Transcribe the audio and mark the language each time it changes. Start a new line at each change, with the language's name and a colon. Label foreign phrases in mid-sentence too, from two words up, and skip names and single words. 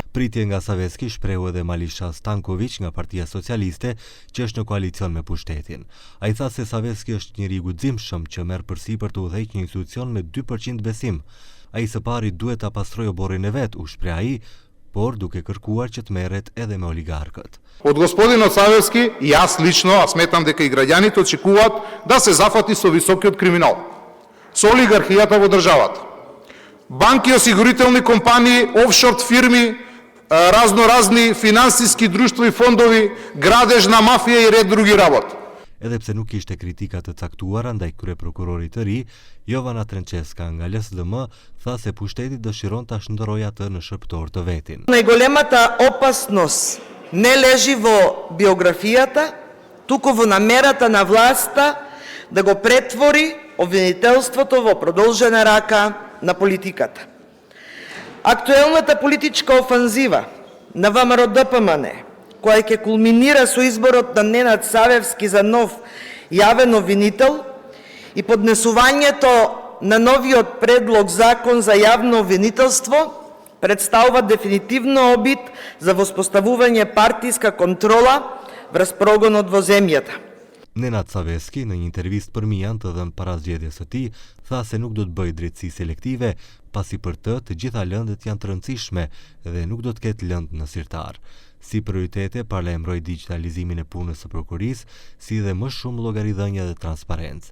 Albanian: Pritje nga Saveski shprehu edhe Malisha Stanković nga Partia Socialiste, që është në koalicion me pushtetin. Ai tha se Saveski është njeri i guximshëm që merr përsipër të udhëheqë një institucion me 2% besim. Ai së pari duhet ta pastrojë oborrin e vet, u shpreh ai, por duke kërkuar që të merret edhe me oligarkët.
Macedonian: Од господинот Савевски и јас лично, а сметам дека и граѓаните очекуваат да се зафати со високиот криминал, со олигархијата во државата. Банки, осигурителни компании, офшор фирми, разноразни финансиски друштва и фондови, градеж на мафија и ред други работи.
Albanian: Edhe pse nuk ishte kritika të caktuara ndaj kryeprokurorit të ri, Jovana Trenčeska nga LSDM tha se pushteti dëshiron ta shndërrojë atë në shërptor të vetin.
Macedonian: Најголемата опасност не лежи во биографијата, туку во намерата на власта да го претвори обвинителството во продолжена рака на политиката. Актуелната политичка офанзива на ВМРО-ДПМН, која ќе кулминира со изборот на Ненад Савевски за нов јавен обвинител и поднесувањето на новиот предлог закон за јавно обвинителство, представува дефинитивно обид за воспоставување партиска контрола врз прогонот во земјата.
Albanian: Nenad Savesky në një intervistë për Mian të dhënë para zgjedhjes së tij, tha se nuk do të bëjë drejtësi selektive, pasi për të gjitha lëndët janë të rëndësishme dhe nuk do të ketë lëndë në sirtar. Si prioritete paralajmëroi digitalizimin e punës së prokurisë, si dhe më shumë llogaridhënie dhe transparencë.